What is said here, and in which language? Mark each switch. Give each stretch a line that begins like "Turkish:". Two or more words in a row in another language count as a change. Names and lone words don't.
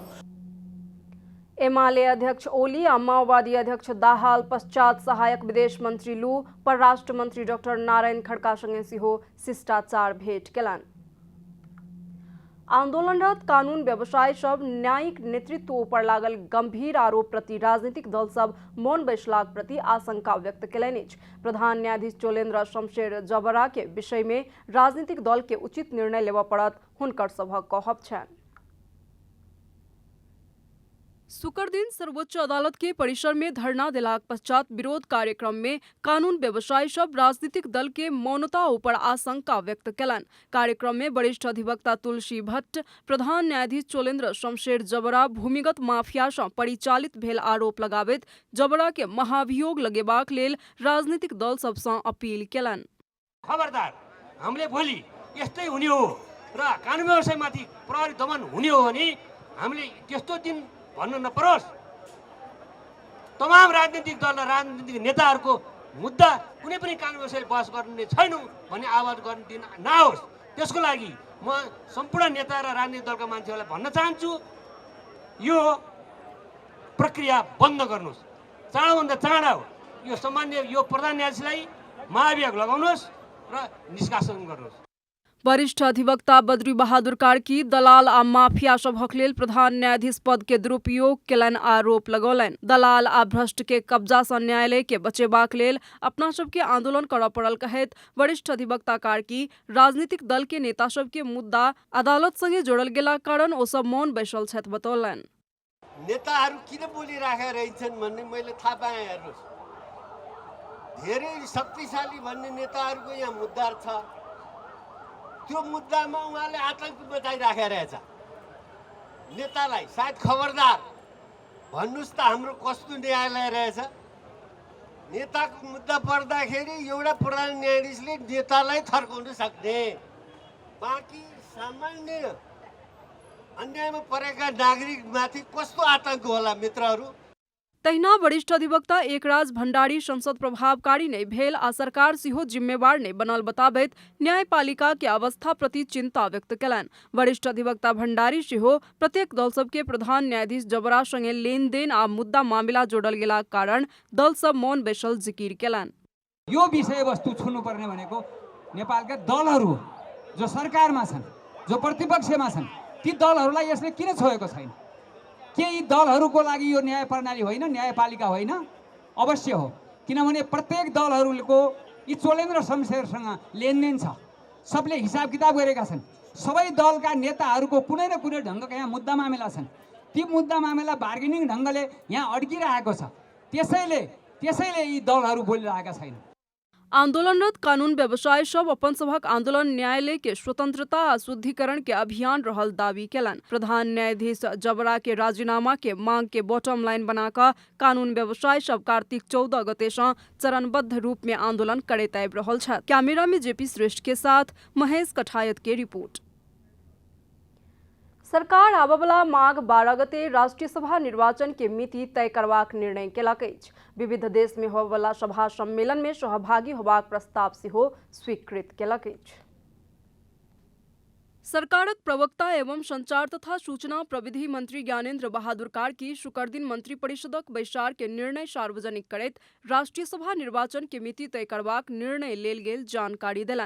Maithili: एमाले अध्यक्ष ओली और माओवादी अध्यक्ष दाहाल पश्चात सहायक विदेश मंत्री लू परराष्ट्र मंत्री डॉक्टर नारायण खड़का संगे सेहो शिष्टाचार भेंट केलनि। आंदोलनरत कानून व्यवसाय सब न्यायिक नेतृत्व पर लागल गंभीर आरोप प्रति राजनीतिक दल सब मौन बैसलाक प्रति आशंका व्यक्त केलनि अछि। प्रधान न्यायाधीश चोलेन्द्र शमशेर जबरा के विषय में राजनीतिक दल के उचित निर्णय लेबऽ पड़त हुनकर सभक कहब छनि। शुक्र दिन सर्वोच्च अदालत के परिसर में धरना देलाक पश्चात विरोध कार्यक्रम में कानून व्यवसायी सब राजनीतिक दल के मौनता ऊपर आशंका व्यक्त केलनि। कार्यक्रम में वरिष्ठ अधिवक्ता तुलसी भट्ट, प्रधान न्यायाधीश चोलेन्द्र शमशेर जबरा भूमिगत माफिया से परिचालित भेल आरोप लगाबैत जबरा के महाभियोग लगेबाक लेल राजनीतिक दल सब से अपील केलनि। खबरदार,
Nepali: हामीले भोलि यस्तै हुने हो र कानून व्यवसायमाथि प्रहरी दमन हुने हो भने हामीले त्यस्तो दिन भन्न नपरोस्। तमाम राजनीतिक दल र राजनीतिक नेताहरूको मुद्दा कुनै पनि कानून व्यवसायले बहस गर्ने छैनौँ भन्ने आवाज गर्न दिन नआओस्। त्यसको लागि म सम्पूर्ण नेता र राजनीतिक दलका मान्छेहरूलाई भन्न चाहन्छु, यो प्रक्रिया बन्द गर्नुहोस्। चाँडोभन्दा चाँडो यो सामान्य यो प्रधान न्यायाधीशलाई महाभियोग लगाउनुहोस् र निष्कासन गर्नुहोस्।
Maithili: वरिष्ठ अधिवक्ता बद्री बहादुर कार्की दलाल आ माफिया सभक लेल प्रधान न्यायाधीश पद के दुरुपयोग केलनि आरोप लगौलनि। दलाल आ भ्रष्ट के कब्जा सँ न्यायालय के बचेबाक लेल अपना सबके आंदोलन करऽ पड़ल कहैत वरिष्ठ अधिवक्ता कार्की राजनीतिक दल के नेता सब के मुद्दा अदालत संगे जोड़ल गेला कारण ओ सब मौन बैसल छथि बतौलनि।
Nepali: नेताहरू किन बोलिराखेका रहेछन् भन्ने मैले थाहा पाएँ। हेर्नुहोस्, धेरै शक्तिशाली भन्ने नेताहरूको यहाँ मुद्दा छ। त्यो मुद्दामा उहाँले आतंक मचाइराखेका रहेछ नेतालाई। सायद खबरदार भन्नुहोस् त हाम्रो कस्तो न्यायालय रहेछ। नेताको मुद्दा पर्दाखेरि एउटा प्रधान न्यायाधीशले नेतालाई थर्काउन सक्ने, बाँकी सामान्य अन्यायमा परेका नागरिकमाथि कस्तो आतंक होला मित्रहरू।
Maithili: तहिना वरिष्ठ अधिवक्ता एकराज भण्डारी संसद प्रभावकारी नै भेल आ सरकार सेहो जिम्मेवार नै बनल बताबैत न्यायपालिका के अवस्था प्रति चिंता व्यक्त केलनि। वरिष्ठ अधिवक्ता भण्डारी सेहो प्रत्येक दल सबके प्रधान न्यायाधीश जबरा संगे लेनदेन आ मुद्दा मामिला जोड़ल गेला कारण दल सब मौन बैसल जिकिर केलनि।
Nepali: यो विषयवस्तु छुनुपर्ने भनेको नेपालका दलहरू जो सरकारमा छन्, जो प्रतिपक्षमा छन्, ती दलहरूलाई यसले किन छोएको छैन? के यी दलहरूको लागि यो न्याय प्रणाली होइन, न्यायपालिका होइन? अवश्य हो, किनभने प्रत्येक दलहरूको यी चोलेन्द्र शमशेरसँग लेनदेन छ। सबले हिसाब किताब गरेका छन्। सबै दलका नेताहरूको कुनै न कुनै ढङ्गका यहाँ मुद्दा मामिला छन्। ती मुद्दा मामिला बार्गेनिङ ढङ्गले यहाँ अड्किरहेको छ। त्यसैले यी दलहरू बोलिरहेका छैनन्।
Maithili: आंदोलनरत कानून व्यवसायी सब अपन सभक आंदोलन न्यायालय के स्वतंत्रता आ शुद्धिकरण के अभियान रहल दावी केलन। प्रधान न्यायाधीश जबरा के राजीनामा के मांग के
English: bottom line
Maithili: बनाकर कानून व्यवसायी सब कार्तिक 14 गते से चरणबद्ध रूप में आंदोलन करैत आबि रहल छथि। कैमरा में जेपी श्रेष्ठ के साथ महेश कठायत के रिपोर्ट। सरकार आबवला माघ 12 गते राष्ट्रीय सभा निर्वाचन के मिति तय करबाक निर्णय केलक अछि। विविध देश में होबवला सभा सम्मेलन में सहभागी होबाक प्रस्ताव सेहो स्वीकृत केलक अछि। सरकारक प्रवक्ता एवं संचार तथा सूचना प्रविधि मंत्री ज्ञानेन्द्र बहादुर कार्की शुक्र दिन मंत्री परिषदक बैसार के निर्णय सार्वजनिक करैत राष्ट्रीय सभा निर्वाचन के मिति तय करबाक निर्णय लेल गेल जानकारी देलनि।